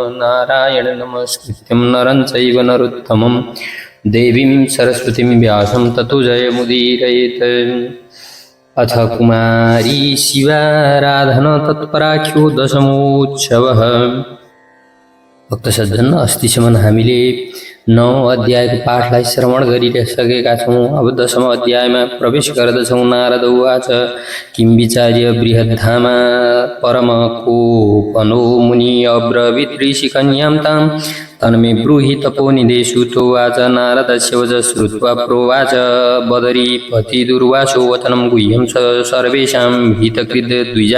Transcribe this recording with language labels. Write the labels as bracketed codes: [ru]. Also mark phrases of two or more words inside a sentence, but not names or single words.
[sa] नारायण नमस्कृत्यं नरं चैव नरोत्तमं देवीं सरस्वतीं व्यासं ततो जयमुदीरयेत्। अथ कुमारी शिवाराधना तत्पराख्यो दशमोत्सवः। [ne] भक्त सज्जन, अस्तिसम्म हामीले 9 अध्यायको पाठलाई श्रवण गरिसकेका छौँ। अब 10औं अध्यायमा प्रवेश गर्दछौँ। [sa] नारद उवाच किं विचार्य बृहद्धामा परमकोपनो मुनि अब्रवीत् ऋषिकन्यां तां तन्मे ब्रूहि तपोनिधे सुतोवाच। नारदस्य वचः श्रुत्वा प्रोवाच बदरीपति दुर्वासो वचनं गुह्यं सर्वेषां हितकृत् द्विजा।